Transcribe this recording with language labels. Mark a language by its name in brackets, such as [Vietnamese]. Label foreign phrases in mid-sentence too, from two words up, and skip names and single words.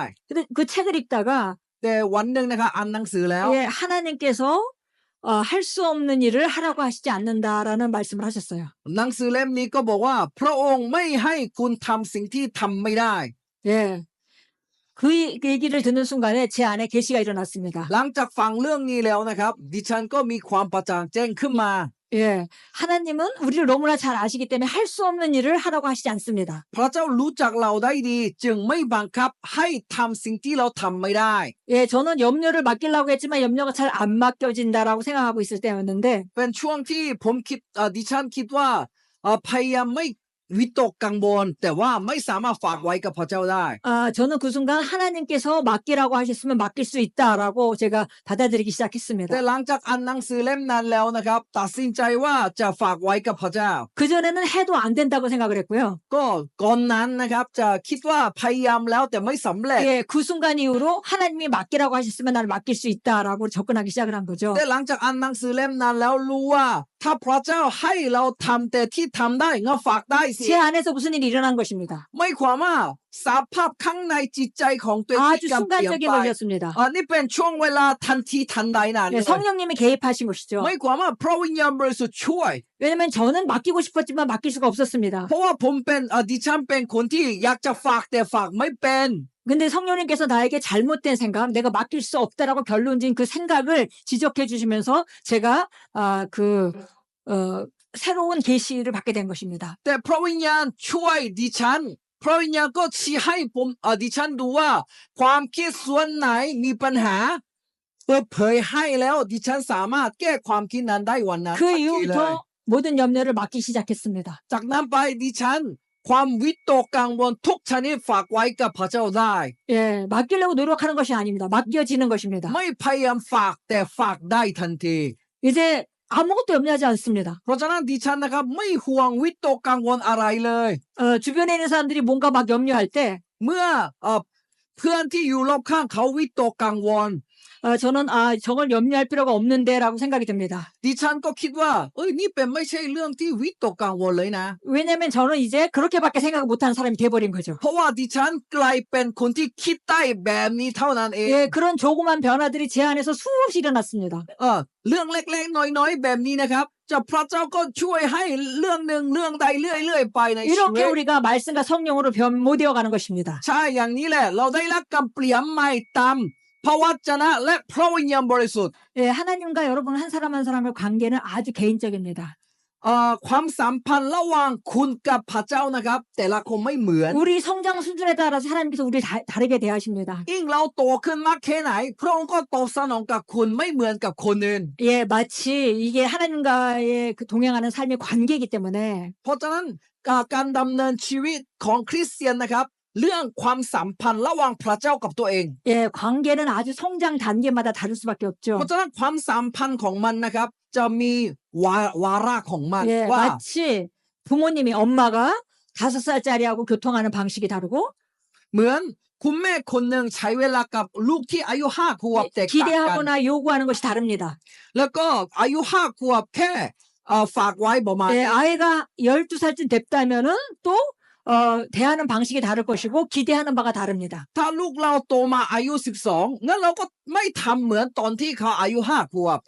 [Korean] 근데 그 책을 읽다가 [Thai] แต่วันหนึ่งนะครับอ่านหนังสือแล้ว [Korean] 예, 하나님께서 할 수 없는 일을 하라고 하시지 않는다라는 말씀을 하셨어요. [Thai] หนังสือเล่มนี้ก็บอกว่าพระองค์ไม่ให้คุณทำสิ่งที่ทำไม่ได้ [Korean] 예. 그 얘기를 듣는 순간에 제 안에 계시가 일어났습니다. [Thai] หลังจากฟังเรื่องนี้แล้วนะครับดิฉันก็มีความประจ่างแจ้งขึ้นมา [Korean] 예. 하나님은 우리를 너무나 잘 아시기 때문에 할 수 없는 일을 하라고 하시지 않습니다. [Thai] พระเจ้ารู้จักเราได้ดีจึงไม่บังคับให้ทำสิ่งที่เราทำไม่ได้ [Korean] 예, 저는 염려를 맡기려고 했지만 염려가 잘 안 맡겨진다라고 생각하고 있을 때였는데 [Thai] เป็นช่วงที่ผมคิดดิฉันคิดว่าพยายามไม่วิตกกังวลแต่ว่าไม่สามารถฝากไว้กับพระเจ้าได้ [Korean] 저는 그 순간 하나님께서 맡기라고 하셨으면 맡길 수 있다라고 제가 받아들이기 [Thai] แต่ [Korean] 시작했습니다. [Thai] หลังจากอ่านหนังสือเล่มนั้นแล้วนะครับตัดสินใจว่าจะฝากไว้กับพระเจ้า [Korean] 그전에는 해도 안 된다고 생각을 했고요. [Thai] ก็ก่อนนั้นนะครับจะคิดว่าพยายามแล้วแต่ไม่สำเร็จ [Korean] 예, 그 순간 이후로 하나님이 맡기라고 하셨으면 나를 맡길 수 있다라고 접근하기 시작을 한 거죠. [Thai] แต่หลังจากอ่านหนังสือเล่มนั้นแล้วรู้ว่าถ้าพระเจ้าให้เราทำแต่ที่ทำได้งั้นฝากได้สิ [Korean] 제 안에서 무슨 일이 일어난 것입니다. [Thai] ไม่ความว่าสภาพข้างในจิตใจของตัวเอง [Korean] 아주 [Thai] ที่กำเปลี่ยน [Korean] 순간적인 [Thai] ไป [Korean] 것이었습니다. [Thai] นี่เป็นช่วงเวลาทันทีทันใดนั้น [Korean] 네, [Thai] เลย [Korean] 성령님이 개입하신 것이죠. [Thai] ไม่ความว่าพระวิญญาณบริสุทธิ์ช่วย [Korean] 왜냐면 저는 맡기고 싶었지만 맡길 수가 없었습니다. [Thai] เพราะว่าผมเป็นดิฉันเป็นคนที่อยากจะฝากแต่ฝากไม่เป็น [Korean] 근데 성령님께서 나에게 잘못된 생각, 내가 맡길 수 없다라고 결론진 그 생각을 지적해 주시면서 제가 새로운 계시를 받게 된 것입니다. [Thai] แต่พระวิญญาณช่วยดิฉันพระวิญญาณก็ชี้ให้ผมดิฉันดูว่าความคิดส่วนไหนมีปัญหาเปิดเผยให้แล้วดิฉันสามารถแก้ความคิดนั้นได้วันนั้น [Korean] 그 [Thai] ทันทีเลย [Korean] 이후부터 모든 염려를 맡기 시작했습니다. [Thai] จากนั้นไปดิฉันความวิตกกังวลทุกชนิดฝากไว้กับพระเจ้าได้ [Korean] 예, 맡기려고 노력하는 것이 아닙니다. 맡겨지는 것입니다. [Thai] ไม่พยายามฝากแต่ฝากได้ทันที [Korean] 이제 아무것도 염려하지 않습니다. [Thai] เพราะฉะนั้นดิฉันนะครับไม่ห่วงวิตกกังวลอะไรเลย [Korean] 주변에 있는 사람들이 뭔가 막 염려할 때 [Thai] เมื่อเพื่อนที่อยู่รอบข้างเขาวิตกกังวล [Korean] 저는 저걸 염려할 필요가 없는데라고 생각이 듭니다. [Thai] ดิฉันก็คิดว่านี่เป็นไม่ใช่เรื่องที่วิตกกังวลเลยนะ [Korean] 왜냐하면 저는 이제 그렇게밖에 생각을 못하는 사람이 돼버린 거죠. [Thai] เพราะว่าดิฉันกลายเป็นคนที่คิดได้แบบนี้เท่านั้นเอง [Korean] 예, 그런 조그만 변화들이 제 안에서 수없이 일어났습니다. [Thai] เรื่องเล็กๆน้อยๆแบบนี้นะครับจะพระเจ้าก็ช่วยให้เรื่องหนึ่งเรื่องใดเรื่อยๆไปในชีวิ [Korean] 이렇게 [Thai] ต [Korean] 우리가 말씀과 성령으로 변모되어 가는 것입니다. [Thai] ใช่อย่างนี้แหละเราได้รับการเปลี่ยนใหม่ตามพระวจนะและพระวิญญาณบริสุทธิ์ [Korean] 예, 하나님과 여러분 한 사람 한 사람의 관계는 아주 개인적입니다. [Thai] ความสัมพันธ์ระหว่างคุณกับพระเจ้านะครับแต่ละคนไม่เหมือน [Korean] 우리 성장 수준에 따라서 하나님께서 우리를 다르게 대하십니다. [Thai] ยิ่งเราโตขึ้นมากแค่ไหนพระองค์ก็ตอบสนองกับคุณไม่เหมือนกับคนอื่น [Korean] 예, 마치 이게 하나님과의 그 동행하는 삶의 관계이기 때문에 [Thai] เพราะฉะนั้นการดำเนินชีวิตของคริสเตียนนะครับเรื่องความสัมพันธ์ระหว่างพระเจ้ากับตัวเอง [Korean] 예, 관계는 아주 성장 단계마다 다를 수밖에 [Thai] เพ [Korean] 없죠. [Thai] ราะฉะนั้นความสัมพันธ์ของมันนะครับจะมีวาระของมัน [Korean] 예, [Thai] ว่า [Korean] 마치 부모님이 엄마가 5살짜리하고 교통하는 방식이 다르고 [Thai] เหมือนคุณแม่คนหนึ่งใช้เวลากับลูกที่อายุ5 ขวบแตกต่างกัน [Korean] 기대하거나 요구하는 것이 다릅니다. [Thai] แล้วก็อายุ5 ขวบแค่ฝากไว้ประมาณ [Korean] 예, 아이가 12살쯤 됐다면은 또 대하는 방식이 다를 것이고 기대하는 바가 다릅니다. [Thai] ถ้าลูกเราโตมาอายุ12งั้นเราก็ไม่ทำเหมือนตอนที่เขาอายุ5 ขวบ